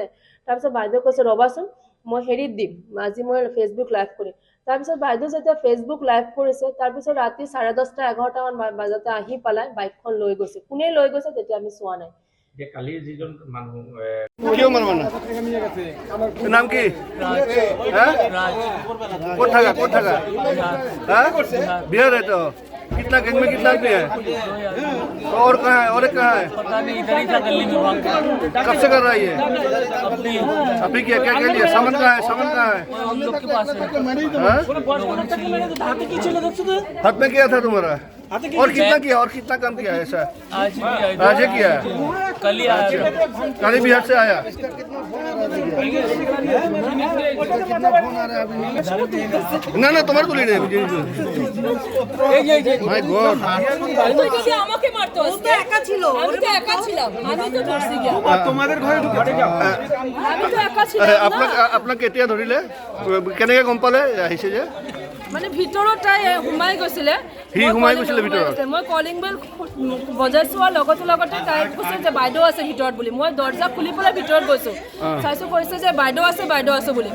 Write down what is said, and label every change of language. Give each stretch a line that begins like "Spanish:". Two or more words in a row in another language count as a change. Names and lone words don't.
Assamese: তাৰপিছত বাইদেউ কৈছে ৰ'বাচোন, মই হেৰিত দিম, আজি মই ফেচবুক লাইভ কৰিম। তাৰপিছত বাইদেউ যেতিয়া ফেচবুক লাইভ কৰিছে, তাৰপিছত ৰাতি 10:30-11টা মান বজাতে আহি পেলাই বাইকখন লৈ গৈছে। কোনে লৈ গৈছে তেতিয়া আমি চোৱা নাই। কালি যিজন মানুহ কিয় মারবো না? নাম কি?
Hindi: कौन ठगा? बिहार है तो कितना गैंग में कितना आदमी है? तो और कहाँ है? और एक कहाँ है? पता नहीं, इधर ही था गली में भाग के। कब से कर रहा है ये? अभी क्या लिया? सामान कहाँ है? हम लोग के पास है। हाँ? हाथ में क्या था तुम्हारा? और कितना काम किया है ऐसा? आज ही किया है? कल ही आया। कल बिहार से आया? ना तुम्हारे को लेने
English: my god.
Bangla: আমাকে মারতো, একা ছিল। আমি তো একা ছিলাম। আমি তো ধরছি গিয়া। তোমাদের ঘরে ঢুকে যাও। আমি তো একা ছিলাম।
Assamese: আপনাকে কেতিয়া ধৰিলে? কেনেকৈ গম পালে আহিছে যে? মানে ভিতৰত তাই সোমাই গৈছিলে। সোমাই গৈছিলে ভিতৰত? মই কলিং বেল বজাইছোৱাৰ লগতে তাই কৈছে যে বাইদেউ আছে ভিতৰত বুলি। মই দৰ্জা খুলি পেলাই ভিতৰত গৈছোঁ। চাইছোঁ কৈছে যে বাইদেউ আছে বুলি।